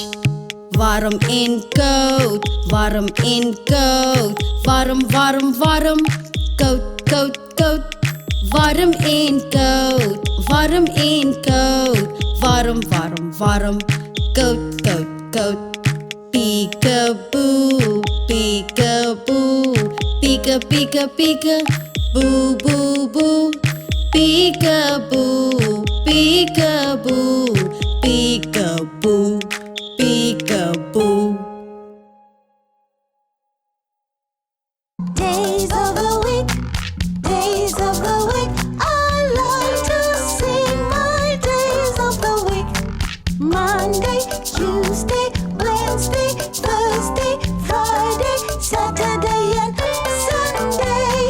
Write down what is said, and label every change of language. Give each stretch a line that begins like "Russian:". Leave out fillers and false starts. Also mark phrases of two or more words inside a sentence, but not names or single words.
Dutch: Warm en koud, warm en koud. Warm, warm, warm. Koud, koud, koud. Warm en koud, warm en koud. Warm, warm, warm. Koud, koud, koud.
English: Peekaboo, peekaboo.
Dutch: Pieke, pieke, pieke. Boe, boe, boe.
English: Peekaboo, peekaboo. Peekaboo, peekaboo. Days of the week, days of the week. I like to sing my days of the week. Monday, Tuesday, Wednesday, Thursday, Friday, Saturday and Sunday.